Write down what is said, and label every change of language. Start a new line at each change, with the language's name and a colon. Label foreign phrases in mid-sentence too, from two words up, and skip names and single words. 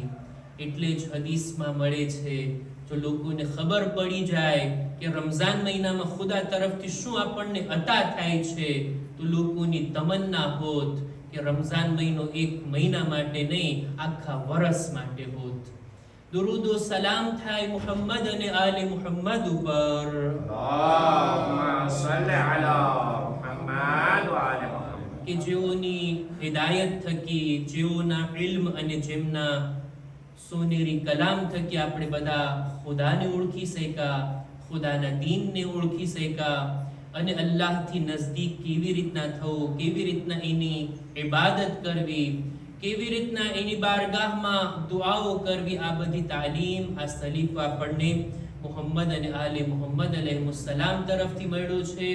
Gujarati: એટલે જ હદીસમાં મળે છે, જો લોકોને ખબર પડી જાય કે રમઝાન મહિનામાં ખુદા તરફથી શું આપણને અતા થાય છે, તો લોકોની તમન્ના હોત કે રમઝાન મહિનો એક મહિના માટે નહીં, આખા વરસ માટે હોત. દુરૂદ વ સલામ થાય મુહમ્મદ અને આલે મુહમ્મદ ઉપર.
Arabic: اللهم صل على محمد وآل محمد.
Gujarati: કે જેઓની હિદાયત થકી, જેઓના ઇલ્મ અને જેમના સોનેરી કલામ થકી આપણે બધા ખુદાને ઓળખી શક્યા, ખુદાના દીનને ઓળખી શક્યા અને અલ્લાહથી નજદીક કેવી રીતના થવું, કેવી રીતના એની ઇબાદત કરવી, કેવી રીતના એની બારગાહમાં દુઆઓ કરવી, આ બધી તાલીમ, આ સલીફ આપણને મુહમ્મદ અને આલે મુહમ્મદ અલૈહિસ્સલામ તરફથી મળ્યો છે.